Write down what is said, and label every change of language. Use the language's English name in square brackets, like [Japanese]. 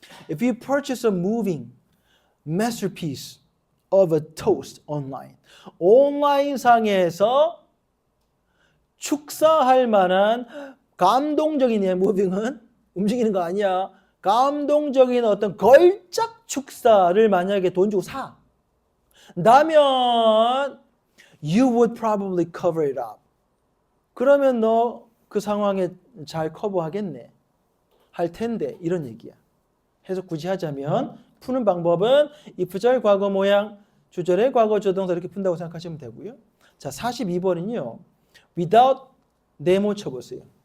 [English] If you purchase a moving masterpiece of a toast online. [Korean] 온라인상에서 축사할 만한 감동적인 무빙은 움직이는 거 아니야. 감동적인 어떤 걸작 축사를 만약에 돈 주고 사. 나면 [English] you would probably cover it up. [Korean] 그러면 너 그 상황에 잘 커버하겠네. 할 텐데 이런 얘기야. 해석 굳이 하자면 푸는 방법은 if절 과거 모양, 주절의 과거 조동사 이렇게 푼다고 생각하시면 되고요. 자, 42번은요. without 네모 쳐보세요.